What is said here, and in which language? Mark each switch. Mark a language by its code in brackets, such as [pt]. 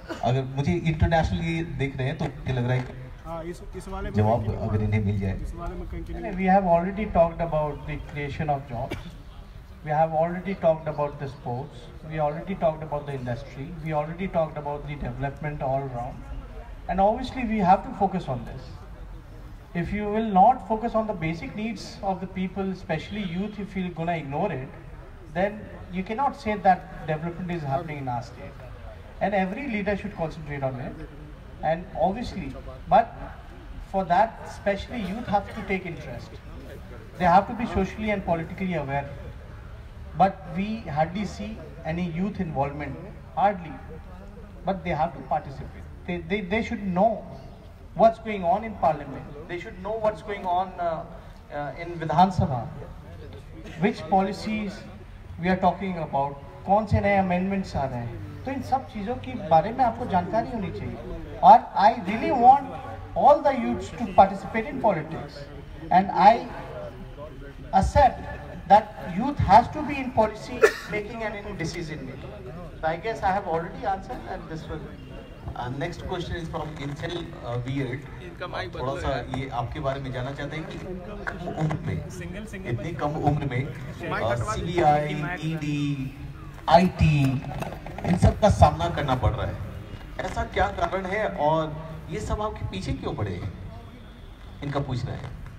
[hi] अगर मुझे इंटरनेशनली देख रहे हैं तो मुझे लग रहा है कि जवाब अगर इन्हें मिल जाए। [en] We have already talked about the creation of jobs, we have already talked about the sports, we already talked about the industry, we already talked about the development all around, and obviously we have to focus on this. If you will not focus on the basic needs of the people, especially youth, if you're gonna ignore it, then you cannot say that development is happening in our state. And every leader should concentrate on it. And obviously, but for that, especially youth have to take interest. They have to be socially and politically aware. But we hardly see any youth involvement, hardly. But they have to participate. They should know what's going on in parliament. They should know what's going on in Vidhan Sabha. Which policies we are talking about, [hi] कौन से नए amendments आ रहे हैं, तो इन सब चीज़ों के बारे में आपको जानकारी होनी चाहिए. [en] और I really want all the youths to participate in politics, and I accept that youth has to be in policy making and in decision making. So I guess I have already answered, and this will. Next question is from [hi] incel weird. थोड़ा सा ये आपके बारे में जानना चाहते हैं कि कम उम्र में, इतनी कम उम्र में CBI, ED, IT इन सब का सामना करना पड़ रहा है, ऐसा क्या कारण है और ये सब आपके पीछे क्यों पड़े हैं, इनका पूछ रहे हैं।